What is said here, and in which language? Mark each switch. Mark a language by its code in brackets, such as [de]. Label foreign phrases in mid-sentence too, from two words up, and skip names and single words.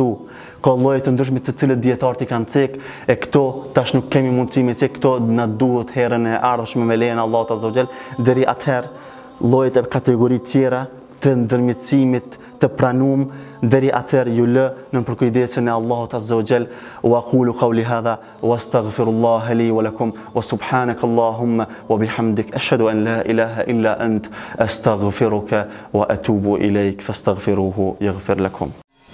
[sq] Ka lloje të ndryshme të cilët dietarët i kanë cek, e këto tash nuk kemi mundësi me cek, këto na duhet herën e ardhshme me lejen e Allahut [ar] عز وجل. [sq] Deri atëherë llojet e kategori tjera të ndërmjetësimit të pranum, deri atëherë ju lë në përkujdesin e Allahut [ar] عز وجل. وأقول قولي هذا وأستغفر الله لي ولكم وسبحانك اللهم وبحمدك أشهد أن لا إله إلا أنت أستغفرك وأتوب إليك فاستغفروه يغفر لكم.